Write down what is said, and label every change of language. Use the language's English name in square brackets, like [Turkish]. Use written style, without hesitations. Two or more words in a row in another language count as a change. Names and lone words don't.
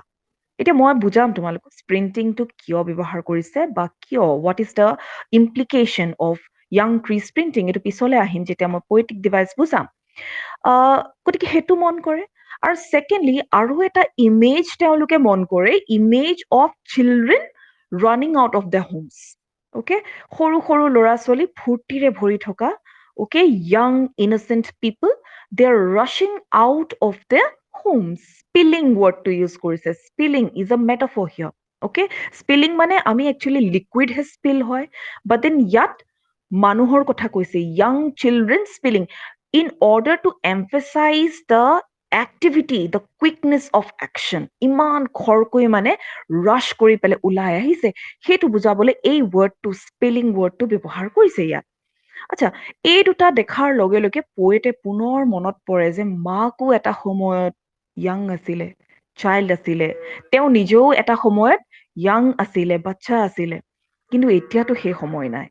[Assamese] এতিয়া মই বুজাম তোমালোকক স্প্ৰিণ্টিংটো কিয় ব্যৱহাৰ কৰিছে বা কিয়, [English] What is the implication of young tree sprinting, [Assamese] এইটো পিছলৈ আহিম যেতিয়া মই [English] poetic device [Assamese] বুজাম। গতিকে সেইটো মন কৰে। আৰু ছেকেণ্ডলি আৰু এটা ইমেজ তেওঁলোকে মন কৰে, [English] image of children running out of the homes. [Assamese] অ'কে, সৰু সৰু ল'ৰা ছোৱালী ফূৰ্তিৰে ভৰি থকা, অ'কে, [English] young innocent people, they are rushing out of their homes. Spilling word to use কৰিছে, spilling is a metaphor here. Okay, spilling [Assamese] মানে আমি [English] actually liquid হে spill হয়, but then [Assamese] ইয়াত মানুহৰ কথা কৈছে, [English] young children spilling, in order to emphasize the activity, the quickness of action. [Assamese] ইমান খৰকৈ মানে rush কৰি পেলাই ওলাই আহিছে, সেইটো বুজাবলৈ এই ৱৰ্ডটো, স্পেলিং ৱৰ্ডটো ব্যৱহাৰ কৰিছে ইয়াত। আচ্ছা, এই দুটা দেখাৰ লগে লগে পয়েটে পুনৰ মনত পৰে যে মাকো এটা সময়ত য়াং আছিলে, চাইল্ড আছিলে, তেওঁ নিজেও এটা সময়ত য়াং আছিলে, বাচ্চা আছিলে, কিন্তু এতিয়াতো সেই সময় নাই।